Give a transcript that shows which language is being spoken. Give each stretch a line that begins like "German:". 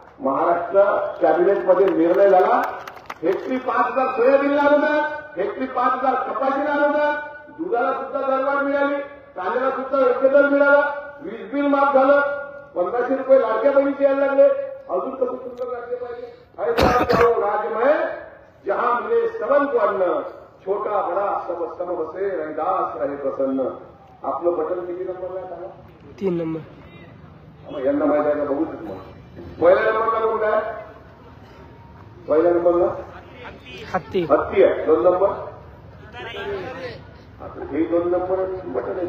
Marathi: महाराष्ट्र कॅबिनेटमध्ये निर्णय झाला, हेक्टरी 5,000 सोयाबीनला अनुदान, हेक्टरी 5,000 कपाशीला अनुदान, दुधाला सुद्धा दरवाढ मिळाली, कांद्याला सुद्धा योग्य दर मिळाला, वीज बिल माफ झालं, 1,500 रुपये लाडक्या बहिणीचे यायला लागले. अजून कसं सुंदर राज्य पाहिजे.
Hindi: ऐसा करो राज्य जहां मिले सबन को अन्न, छोटा बडा सब सम बसे रैदास रहे प्रसन्न.
Marathi: आपलं बटन किती नंबरला आहे? 3 नंबर. मग यांना माहिती आहे का? बघूच मग. पहिल्या नंबरला कोणता आहे? पहिल्या नंबरला हत्ती आहे. 2 नंबर हे 2 नंबर बटन आहे.